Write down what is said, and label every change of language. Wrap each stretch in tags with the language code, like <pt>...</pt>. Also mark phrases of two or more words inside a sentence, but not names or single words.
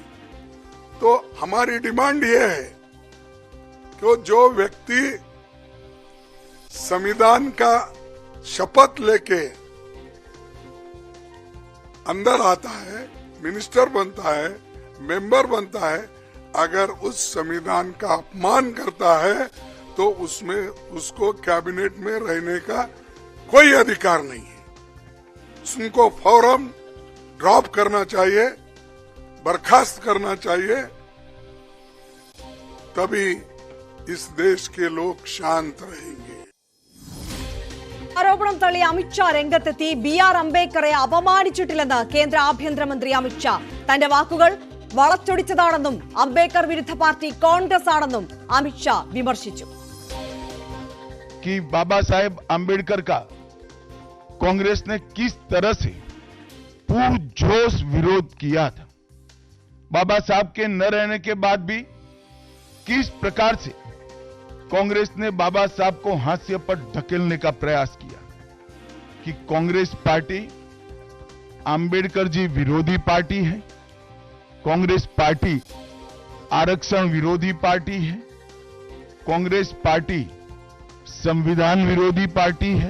<hi>तो हमारी डिमांड ये है कि जो व्यक्ति संविधान का शपथ लेके अंदर आता है, मिनिस्टर बनता है, मेंबर बनता है, अगर उस संविधान का अपमान करता है तो उसमें उसको कैबिनेट में रहने का कोई अधिकार नहीं है. उनको फौरन ड्रॉप करना चाहिए, बर्खास्त करना चाहिए, तभी इस देश के लोग शांत रहेंगे.</hi> <ml>ആരോപണം തള്ളി അമിത്ഷാ രംഗത്തെത്തി. BR അംബേദ്കറെ അപമാനിച്ചിട്ടില്ലെന്ന് കേന്ദ്ര ആഭ്യന്തരമന്ത്രി അമിത്ഷാ. തന്റെ വാക്കുകൾ വളച്ചൊടിച്ചതാണെന്നും അംബേദ്കർ വിരുദ്ധ പാർട്ടി കോൺഗ്രസ് ആണെന്നും അമിത്ഷാ വിമർശിച്ചു.</ml> <hi>बाबा साहेब अम्बेडकर का कांग्रेस ने किस तरह से पुरजोश विरोध किया था, बाबा साहब के न रहने के बाद भी किस प्रकार से कांग्रेस ने बाबा साहब को हाशिए पर धकेलने का प्रयास किया कि कांग्रेस पार्टी आंबेडकर जी विरोधी पार्टी है, कांग्रेस पार्टी आरक्षण विरोधी पार्टी है, कांग्रेस पार्टी संविधान विरोधी पार्टी है।</hi>